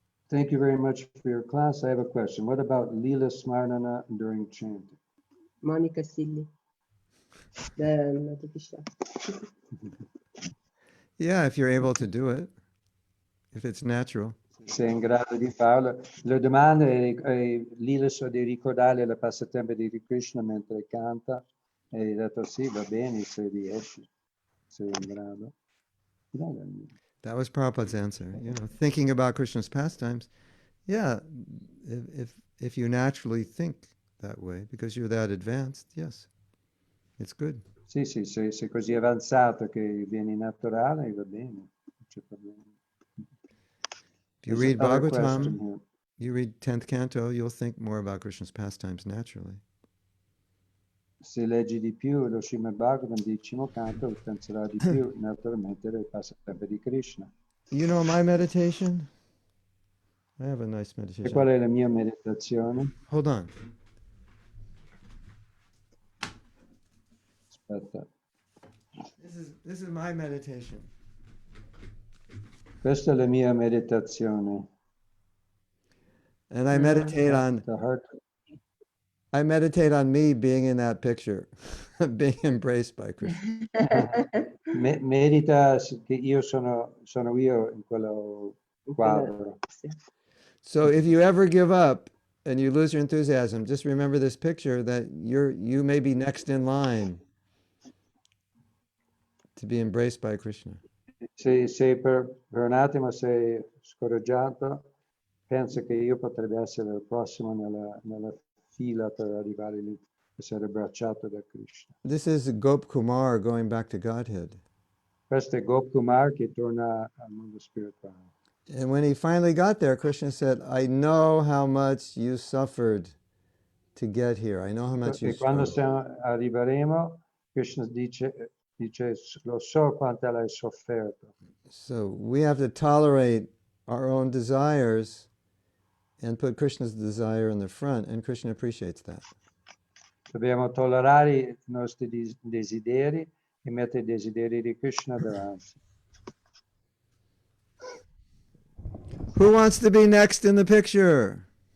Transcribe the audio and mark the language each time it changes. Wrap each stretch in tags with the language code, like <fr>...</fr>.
<en>Thank you very much for your class. I have a question. What about Lila Smarnana during chanting? Monica Silli. The Yeah, if you're able to do it, if it's natural.</en> <it>Se è in grado di farlo. Le domande è Lila so di ricordare la passatempo di Krishna mentre canta. E hai detto sì, va bene se riesci, se è in grado.</it> <en>That was Prabhupada's answer. Thinking about Krishna's pastimes. Yeah, if you naturally think that way, because you're that advanced, yes, it's good.</en> <it>Sì, sei così avanzato che vieni naturale, va bene, non c'è problema.</it> <en>If you read Bhagavatam, you read 10th canto, you'll think more about Krishna's pastimes naturally.</en> <it>Se leggi di più lo Srimad Bhagavatam, 10° canto, penserai di più naturalmente del passatempo di Krishna.</it> <en>You know my meditation? I have a nice</en> <it>E</it> <en>meditation.</en> <it>qual è la mia meditazione?</it> <en>Hold on.</en> <it>Aspetta.</it> <en>This is my meditation.</en> <it>Questa è la mia meditazione.</it> <en>And I meditate on The heart. me being in that picture, being embraced by Krishna.</en> <it>Medita che io sono io in quello quadro.</it> <en>So if you ever give up and you lose your enthusiasm, just remember this picture that you may be next in line to be embraced by Krishna.</en> <it>Se per un attimo sei scoraggiato, pensa che io potrebbe essere il prossimo nella fila per arrivare lì, essere abbracciato da Krishna.</it> <en>This is Gop Kumar going back to Godhead.</en> <it>Questo è Gop Kumar che torna al mondo spirituale.</it> <en>And when he finally got there, Krishna said, I know how much you suffered to get here. I know how much you</en> <it>E quando</it> <en>struggled.</en> <it>arriveremo, Krishna dice, lo so quanto l'hai sofferto.</it> <en>So we have to tolerate our own desires and put Krishna's desire in the front, and Krishna appreciates that.</en> <it>Dobbiamo tollerare i nostri desideri e mettere i desideri di Krishna davanti.</it> <en>Who wants to be next in the picture?</en>